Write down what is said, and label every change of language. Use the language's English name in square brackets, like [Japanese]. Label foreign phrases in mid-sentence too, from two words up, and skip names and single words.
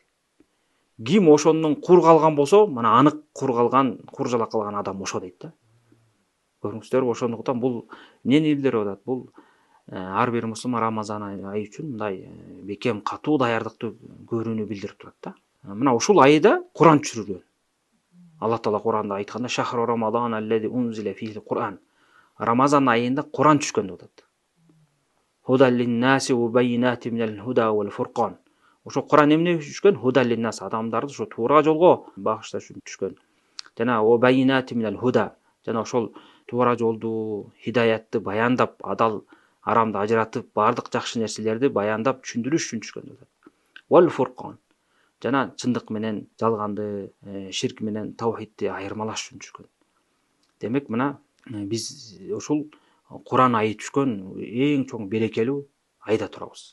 [Kyrgyz] Ким ошондон кур калган болсо, мына анык кур жала калган адам ошо дейт да. Көрүңүздөрбү, ошондуктан бул эмнени билдирип атат? Бул ар бир мусулман Рамазан айы үчүн мындай бекем катуу даярдыкты көрүүнү билдирип турат да. Мына ушул айда Куран түшүрүлгөн. Алла Таала Куранда айтканда [Arabic] شهر رمضان الذي أنزل فيه القرآن. [Kyrgyz] Рамазан айында Куран түшкөн деп атат. [Arabic] هدى للناس وبينات من الهدى والفرقان. [Kyrgyz] Ошо Куран эмне түшкөн? [Arabic] هدى للناس, [Kyrgyz] адамдарды ошо туура жолго багышташ үчүн түшкөн. [Arabic] Жана وبينات من الهدى, [Kyrgyz] жана ошол туура жолду, хидаятты баяндап, адал арамды ажыратып, бардык жакшы нерселерди баяндап түшүндүрүш үчүн түшкөн деп атат. [Arabic] والفرقان, [Kyrgyz] жана чындык менен жалганды, ширк менен таухидти айырмалаш үчүн түшкөн. Демек мына биз ушул Куран айы түшкөн эң чоң берекелүү айда турабыз.